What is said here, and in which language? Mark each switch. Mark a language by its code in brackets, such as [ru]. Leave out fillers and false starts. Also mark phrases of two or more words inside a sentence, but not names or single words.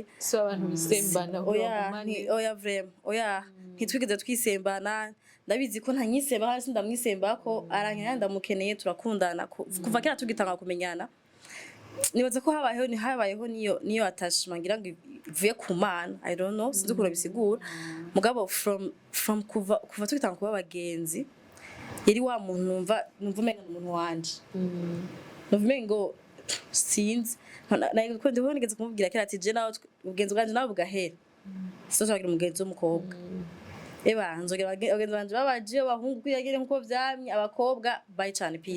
[rn] so abantu bisembana oya vraiment oya ntitwigeze twisembana ndabizi ko ntanyiseba hasi ndamwisemba ko arankanya ndamukeneye turakundana kuva kera tugitanga kumenyana nibaza ko habayeho niyo attachment ngira ngo ivuye ku Mana [en] I don't know [rn] sinzi ukuntu bisigura mugabo from kuva tugitanga kuba abagenzi yari wa muntu numva umenga umuntu wanje numva ngo sinzi nako ndibonegeze kumubwira kera ati je nawe ubugenzi bwanje nawe bugahera so twagira umugenzi w'umukobwa nzogera abagenzi banje babaje abahungu kwiyagire nkuko vyamye abakobwa bye cyane peace